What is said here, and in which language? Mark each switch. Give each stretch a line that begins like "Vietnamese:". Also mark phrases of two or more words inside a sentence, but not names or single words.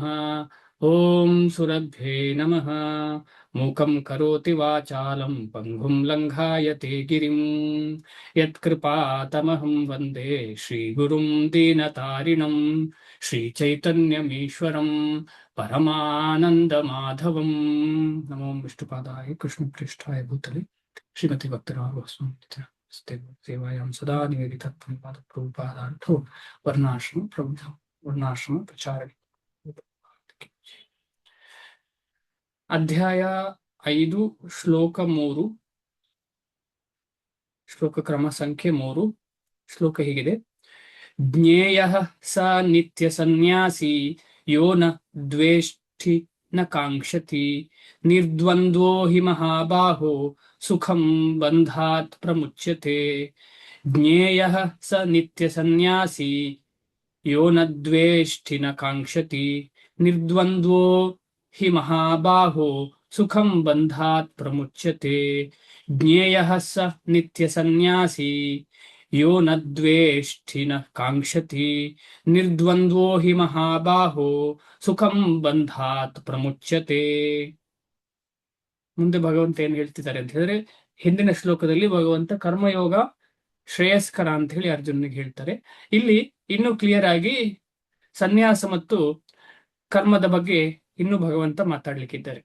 Sanskrit: ಓಂ ಸುರಭ್ಯೈ ನಮಃ. ಮೂಕಂ ಕರೋತಿ ವಾಚಾಲಂ ಪಂಗುಂ ಲಂಘಾಯತೆ ಗಿರಿಂ. ಯತ್ಕೃಪಾತಮಹಂ ವಂದೇ ಶ್ರೀಗುರುಂ ದೀನತಾರಿಣಂ ಶ್ರೀಚೈತನ್ಯಮೀಶ್ವರಂ ಪರಮಾನಂದಮಾಧವಂ. ನಮೋ ವಿಷ್ಣುಪಾದಾಯ ಕೃಷ್ಣಪ್ರೇಷ್ಠಾಯ ಭೂತಲೆ ಶ್ರೀಮತಿ ಭಕ್ತರಾಘವಸ್ವಾಮಿಯಾಂ ಸದಾ ನಿವೇದಿತತ್ವಪಾದ ಪ್ರಭುಪಾದಾರ್ಥೋ ವರ್ಣಾಶ್ರಮ ಪ್ರಚಾರಣೆ.
Kannada: ಅಧ್ಯಾಯ 5 ಶ್ಲೋಕ 3. ಶ್ಲೋಕ ಕ್ರಮ ಸಂಖ್ಯೆ 3. ಶ್ಲೋಕ ಹೀಗಿದೆ:
Sanskrit: ಜ್ಞೇಯಃ ಸ ನಿತ್ಯ ಸನ್ಯಾಸಿ ಯೋ ನ ದ್ವೇಷ್ಟಿ ನ ಕಾಂಕ್ಷತಿ ನಿರ್ದ್ವಂದ್ವೋ ಹಿ ಮಹಾಬಾಹೋ ಸುಖಂ ಬಂಧಾತ್ ಪ್ರಮುಚ್ಯತೆ. ಜ್ಞೇಯಃ ಸ ನಿತ್ಯ ಸನ್ಯಾಸಿ ಯೋ ನ ದ್ವೇಷ್ಟಿ ನ ಕಾಂಕ್ಷತಿ ನಿರ್ದ್ವಂದ್ವೋ ಹಿ ಮಹಾಬಾಹೋ ಸುಖಂ ಬಂಧಾತ್ ಪ್ರಮುಚ್ಯತೆ. ಜ್ಞೇಯಃ ಸ ನಿತ್ಯ ಸನ್ಯಾಸಿ ಯೋ ನ ದ್ವೇಷ್ಟಿ ನ ಕಾಂಕ್ಷತಿ ನಿರ್ದ್ವಂದ್ವೋ ಹಿ ಮಹಾಬಾಹೋ ಸುಖಂ ಬಂಧಾತ್ ಪ್ರಮುಚ್ಯತೆ.
Kannada: ಮುಂದೆ ಭಗವಂತ ಏನ್ ಹೇಳ್ತಿದ್ದಾರೆ ಅಂತ ಹೇಳಿದ್ರೆ, ಹಿಂದಿನ ಶ್ಲೋಕದಲ್ಲಿ ಭಗವಂತ ಕರ್ಮಯೋಗ ಶ್ರೇಯಸ್ಕರ ಅಂತ ಹೇಳಿ ಅರ್ಜುನಿಗೆ ಹೇಳ್ತಾರೆ. ಇಲ್ಲಿ ಇನ್ನೂ ಕ್ಲಿಯರ್ ಆಗಿ ಸನ್ಯಾಸ ಮತ್ತು ಕರ್ಮದ ಬಗ್ಗೆ ಇನ್ನೂ ಭಗವಂತ ಮಾತಾಡ್ಲಿಕ್ಕಿದ್ದಾರೆ.